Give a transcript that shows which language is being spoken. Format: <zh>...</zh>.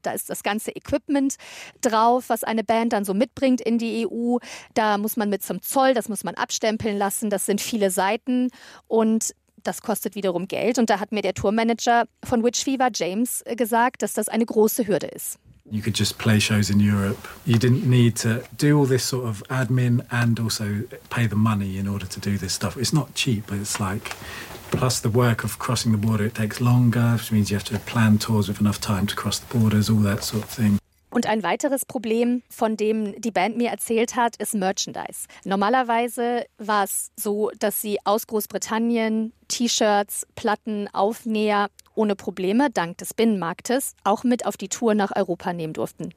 <de>Da ist das ganze Equipment drauf, was eine Band dann so mitbringt in die EU. Da muss man mit zum Zoll, das muss man abstempeln lassen. Das sind viele Seiten und das kostet wiederum Geld. Und da hat mir der Tourmanager von Witch Fever, James, gesagt, dass das eine große Hürde ist.</de> <en>You could just play shows in Europe. You didn't need to do all this sort of admin and also pay the money in order to do this stuff. It's not cheap, but it's like... Plus the work of crossing the border, it takes longer, which means you have to plan tours with enough time to cross the borders, all that sort of thing.</en> <de>Und ein weiteres Problem, von dem die Band mir erzählt hat, ist Merchandise. Normalerweise war es so, dass sie aus Großbritannien T-Shirts, Platten, Aufnäher ohne Probleme dank des Binnenmarktes auch mit auf die Tour nach Europa nehmen durften.</de>